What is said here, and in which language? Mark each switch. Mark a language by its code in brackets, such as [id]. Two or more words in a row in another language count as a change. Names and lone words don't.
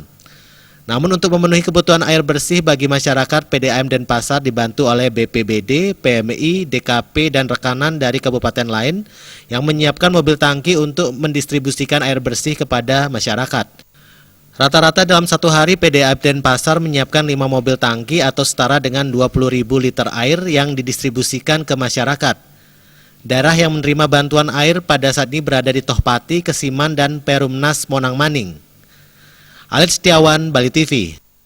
[id] Namun untuk memenuhi kebutuhan air bersih bagi masyarakat, PDAM Denpasar dibantu oleh BPBD, PMI, DKP, dan rekanan dari kabupaten lain yang menyiapkan mobil tangki untuk mendistribusikan air bersih kepada masyarakat. Rata-rata dalam satu hari PDAM Denpasar menyiapkan 5 mobil tangki atau setara dengan 20.000 liter air yang didistribusikan ke masyarakat. Daerah yang menerima bantuan air pada saat ini berada di Tohpati, Kesiman, dan Perumnas Monang Maning. Alit Setiawan, Bali TV.